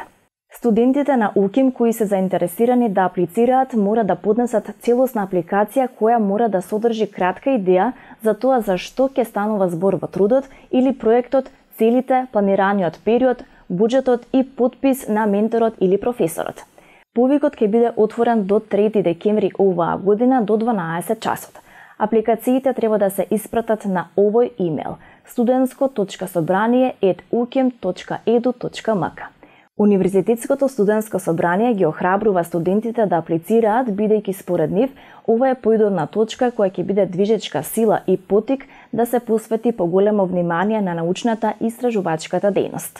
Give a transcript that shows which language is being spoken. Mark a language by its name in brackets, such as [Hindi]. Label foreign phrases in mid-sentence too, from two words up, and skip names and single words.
[Macedonian] Студентите на УКИМ кои се заинтересирани да аплицираат мора да поднесат целосна апликација која мора да содржи кратка идеја за тоа за што ќе станува збор во трудот или проектот, целите, планираниот период, буџетот и подпис на менторот или професорот. Повикот ќе биде отворен до 3 декември оваа година до 12 часот. Апликациите треба да се испратат на овој имейл studentsko.sobranie@ukim.edu.mk. Универзитетското студентско собрание ги охрабрува студентите да аплицираат, бидејќи според нив ова е поидобна точка која ќе биде движечка сила и потик да се посвети поголемо внимание на научната и истражувачката дејност.